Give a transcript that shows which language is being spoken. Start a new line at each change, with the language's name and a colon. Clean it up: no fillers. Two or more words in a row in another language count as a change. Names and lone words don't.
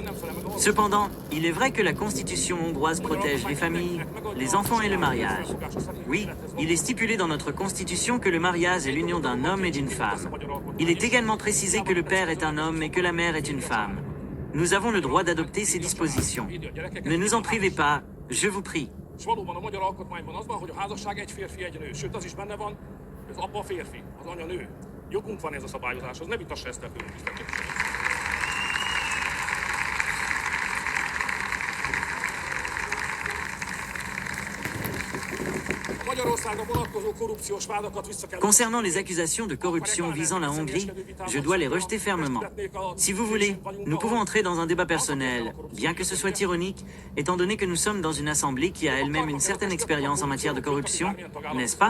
French: Cependant, il est vrai que la constitution hongroise protège les familles, les enfants et le mariage. Oui, il est stipulé dans notre constitution que le mariage est l'union d'un homme et d'une femme. Il est également précisé que le père est un homme et que la mère est une femme. Nous avons le droit d'adopter ces dispositions. Ne nous en privez pas, je vous prie.
Hungarian: És valóban a magyar alkotmányban az van, hogy a házasság egy férfi, egy nő. Sőt, az is benne van, hogy az apa férfi, az anya nő. Jogunk van ez a szabályozáshoz, ne vitassa ezt a főtisztelt.
French: Concernant les accusations de corruption visant la Hongrie, je dois les rejeter fermement. Si vous voulez, nous pouvons entrer dans un débat personnel, bien que ce soit ironique, étant donné que nous sommes dans une assemblée qui a elle-même une certaine expérience en matière de corruption, n'est-ce pas?